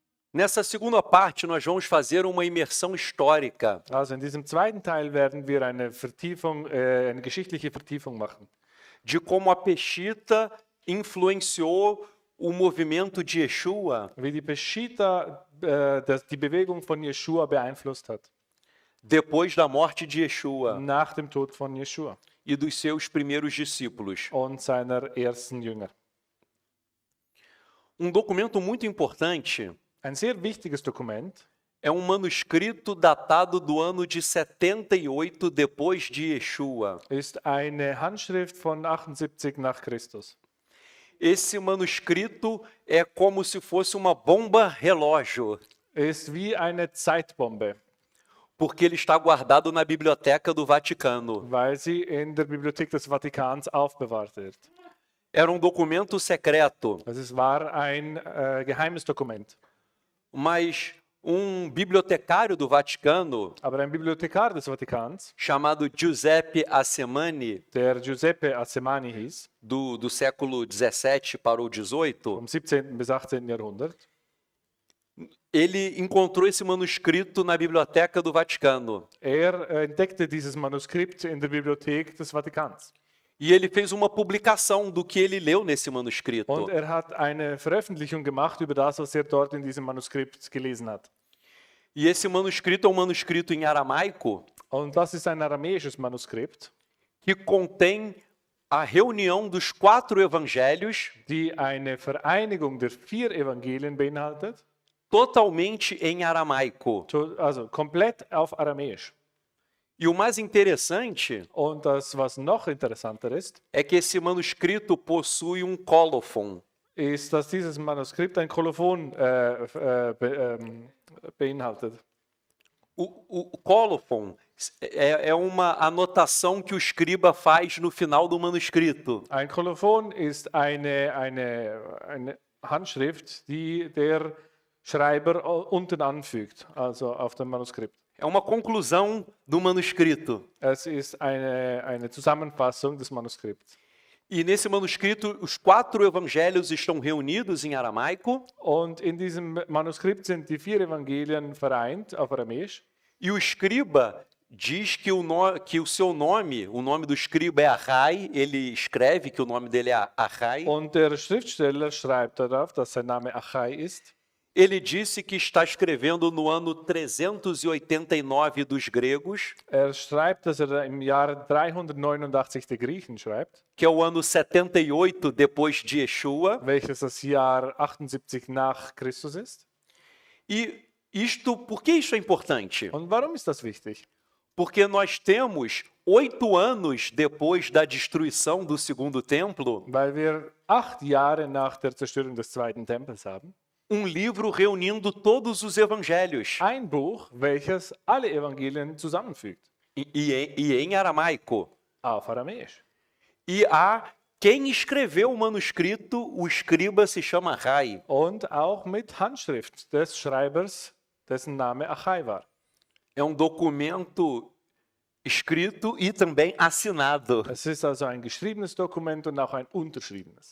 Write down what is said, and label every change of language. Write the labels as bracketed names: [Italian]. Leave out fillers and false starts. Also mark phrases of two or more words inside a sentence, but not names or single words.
[Portuguese] Nessa segunda parte, nós vamos fazer uma imersão histórica [German] Also in diesem zweiten Teil werden wir eine geschichtliche Vertiefung machen, [Portuguese] de como a Peshita influenciou o movimento de Yeshua [German] wie die Peschita die Bewegung von Jeschua beeinflusst hat, [Portuguese] depois da morte de Yeshua [German] nach dem Tod von Jeschua [Portuguese] e dos seus primeiros discípulos. [German] und seiner ersten Jünger. [Portuguese] Documento muito importante [German] Ein sehr wichtiges Dokument [Portuguese] é um manuscrito datado do ano de 78 depois de Yeshua. [German] ist eine Handschrift von 78 nach Christus. [Portuguese] Esse manuscrito é como se fosse uma bomba relógio, [German] Ist wie eine Zeitbombe, [Portuguese] porque ele está guardado na biblioteca do Vaticano. [German] weil sie in der Bibliothek des Vatikans aufbewahrt wird. [Portuguese] Era documento secreto, [German] Also es war ein geheimes Dokument. [Portuguese] mas bibliotecário do Vaticano, [German] Aber ein Bibliothekar des Vatikans, [Portuguese] chamado Giuseppe Assemani, [German] der Giuseppe Assemani hieß, [Portuguese] do século 17 para o 18, [German] vom 17. bis 18. Jahrhundert, [Portuguese] ele encontrou esse manuscrito na biblioteca do Vaticano. [German] entdeckte dieses Manuskript in der Bibliothek des Vatikans. [Portuguese] E ele fez uma publicação do que ele leu nesse manuscrito. [German] Und hat eine Veröffentlichung gemacht über das, was dort in diesem Manuskript gelesen hat. [Portuguese] E esse manuscrito é manuscrito em aramaico [German] Und das ist ein aramäisches Manuskript, [Portuguese] que contém a reunião dos 4 evangelhos [German] die eine Vereinigung der 4 Evangelien beinhaltet, [Portuguese] totalmente em aramaico. [German] also komplett auf Aramäisch. [Portuguese] E o mais interessante [German] Und das, was noch interessanter ist, [Portuguese] é que esse manuscrito possui cólofon. [German] ist, dass dieses Manuskript ein Kolophon beinhaltet. [Portuguese] O cólofon é uma anotação que o escriba faz no final do manuscrito. [German] Ein Kolophon ist eine Handschrift, die der Schreiber unten anfügt, also auf dem Manuskript. [Portuguese] É uma conclusão do manuscrito. [German] Es ist eine Zusammenfassung des Manuskripts. [Portuguese] E nesse manuscrito, os 4 evangelhos estão reunidos em aramaico. [German] Und in diesem Manuskript sind die 4 Evangelien vereint auf Aramäisch. [Portuguese] E o escriba diz que o seu nome, o nome do escriba é Arrai, ele escreve que o nome dele é Arrai. [German] Und der Schriftsteller schreibt darauf, dass sein Name Achai ist. [Portuguese] Ele disse que está escrevendo no ano 389 dos gregos, [German] Schreibt, dass im Jahre 389 der Griechen schreibt, [Portuguese] que é o ano 78 depois de Yeshua. [German] welches das Jahr 78 nach Christus ist. [Portuguese] E por que isso é importante? [German] Und warum ist das wichtig? [Portuguese] Porque nós temos 8 anos depois da destruição do segundo templo, [German] Weil wir 8 Jahre nach der Zerstörung des zweiten Tempels haben. [Portuguese] Livro reunindo todos os evangelhos. [German] Ein Buch, welches alle Evangelien zusammenfügt. [Portuguese] E em aramaico. [German] Auf Aramäisch. [Portuguese] E quem escreveu o manuscrito, o escriba se chama Rai. [German] Und auch mit Handschrift des Schreibers, dessen Name Achai war. [Portuguese] É documento escrito e também assinado. [German] Es ist also ein geschriebenes Dokument und auch ein unterschriebenes.